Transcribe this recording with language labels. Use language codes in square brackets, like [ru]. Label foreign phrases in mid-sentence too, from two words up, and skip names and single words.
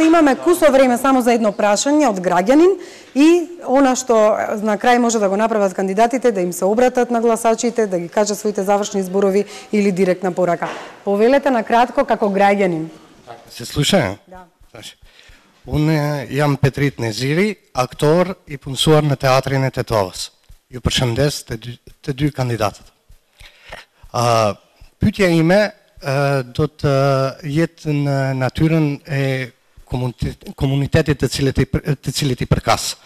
[mk] Имаме кусо време само за едно прашање од граѓанин и она што на крај може да го направат кандидатите, да им се обратат на гласачите, да ги кажат своите завршни зборови или директна порака. Повелете на кратко како граѓанин. Се слуша? Да. [sq] Уnë jam Petrit Neziri, aktor i punësuar në teatrin e Tetovës. Ju përshëndes të dy kandidatët. Pyetja ime do të jetë në natyrën e komunitetit të cilit i përkas.